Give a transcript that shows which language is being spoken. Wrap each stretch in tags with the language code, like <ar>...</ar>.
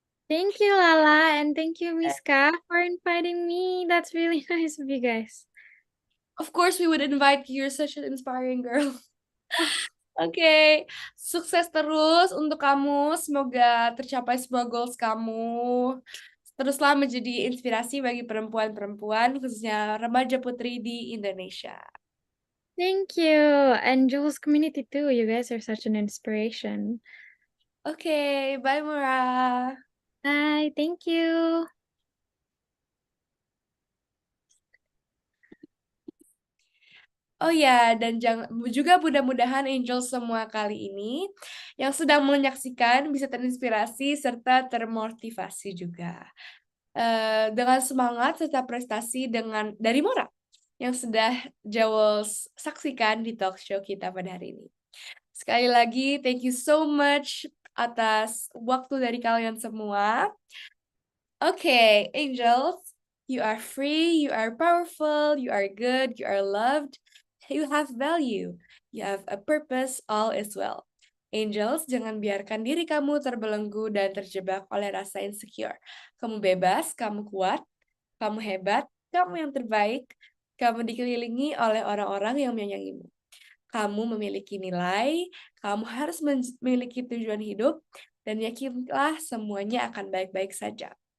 <en>Thank you, Lala, and thank you, Miska, for inviting me. That's really nice of you guys. Of course, we would invite you. You're such an inspiring girl.</en> <id>Oke, sukses terus untuk kamu. Semoga tercapai semua goals kamu. Teruslah menjadi inspirasi bagi perempuan-perempuan, khususnya remaja putri di Indonesia.</id> <en>Thank you. And Jules community too. You guys are such an inspiration.</en> <id>Oke, bye Mora.</id> <en>Bye. Thank you.</en> <id>Oh ya, dan juga mudah-mudahan Angel semua kali ini yang sedang menyaksikan bisa terinspirasi serta termotivasi juga. Dengan semangat serta prestasi dari Mora yang sudah Jawels saksikan di talk show kita pada hari ini. Sekali lagi,</id> <en>thank you so much</en> <id>atas waktu dari kalian semua.</id> <en>Okay, angels, you are free, you are powerful, you are good, you are loved, you have value, you have a purpose, all is well.</en> <id>Angels, jangan biarkan diri kamu terbelenggu dan terjebak oleh rasa insecure. Kamu bebas, kamu kuat, kamu hebat, kamu yang terbaik, kamu dikelilingi oleh orang-orang yang menyayangimu. Kamu memiliki nilai, kamu harus memiliki tujuan hidup, dan yakinlah semuanya akan baik-baik saja.</id>